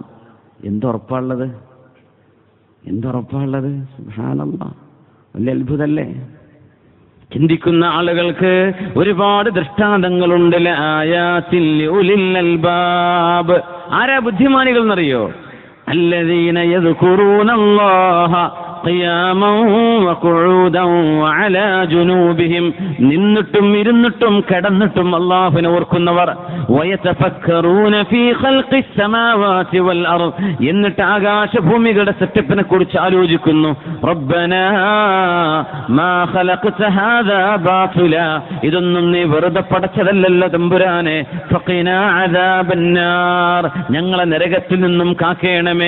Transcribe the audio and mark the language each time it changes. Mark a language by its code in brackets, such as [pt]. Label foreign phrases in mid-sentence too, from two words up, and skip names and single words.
[ml] എന്തുറപ്പാണുള്ളത്? സുബ്ഹാനല്ലാഹ്. വലിയ അത്ഭുതമല്ലേ? ചിന്തിക്കുന്ന ആളുകൾക്ക് ഒരുപാട് ദൃഷ്ടാന്തങ്ങളുണ്ട്. ആരാ ബുദ്ധിമാനികൾ എന്നറിയോ? [ar] الذين يذكرون الله قياما وقعودا وعلى جنوبهم [ml] നിന്നിട്ടും ഇരുന്നിട്ടും കിടന്നിട്ടും അല്ലാഹുവിനെ ഓർക്കുന്നവർ [ar] ويتفكرون في خلق السماوات والأرض [ml] എന്നിട്ട് ആകാശഭൂമികളുടെ സെറ്റപ്പിനെ കുറിച്ച് ആലോചിക്കുന്നു [ar] റബ്ബനാ ما خلقت هذا باطلا [ml] ഇതൊന്നും നീ വെറുതെ പടച്ചതല്ലല്ലോ തമ്പുരാനെ [ar] فقنا عذاب النار [ml] ഞങ്ങളെ നരകത്തിൽ നിന്നും കാക്കേണമേ.